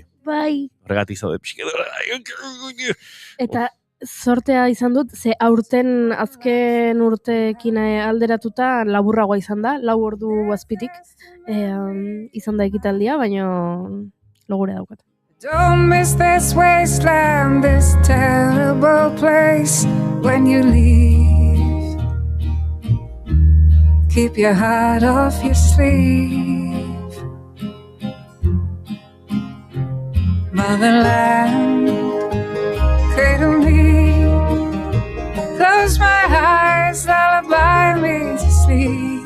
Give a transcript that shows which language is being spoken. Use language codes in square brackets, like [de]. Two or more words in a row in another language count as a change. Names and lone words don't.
[eu] Bai. Horregatik zaude pixkedora. Eta sortea izan dut, ze aurten azken urteekin alderatuta laburragoa izan da, 4 ordu azpitik izan da ekitaldia, baina logure daukat. [en] Don't miss this wasteland, this terrible place when you leave. Keep your heart off your sleeve. Motherland, cradle me, close my eyes, lullaby me to sleep.